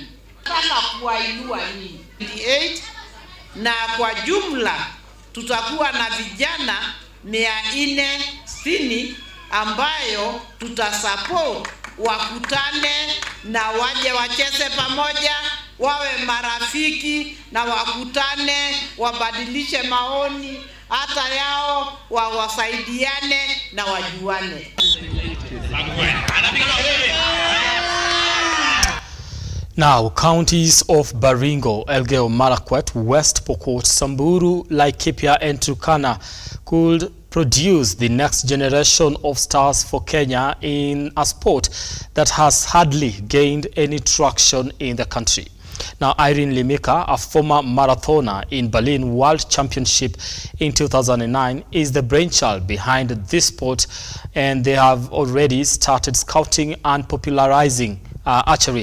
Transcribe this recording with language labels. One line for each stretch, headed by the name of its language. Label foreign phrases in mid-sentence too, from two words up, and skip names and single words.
Swahili: Nataka kuwainua nyinyi 8 na kwa jumla tutakuwa na vijana 460 ambayo tutasupport wakutane na waje wacheze pamoja, wawe marafiki na wakutane, wabadilishe maoni hata yao, wawasaidiane na wajuane.
English: Now, counties of Baringo, Elgeyo Marakwet, West Pokot, Samburu, Laikipia and Turkana could produce the next generation of stars for Kenya in a sport that has hardly gained any traction in the country. Now, Irene Limika, a former marathoner in Berlin World Championship in 2009, is the brainchild behind this sport, and they have already started scouting and popularizing archery.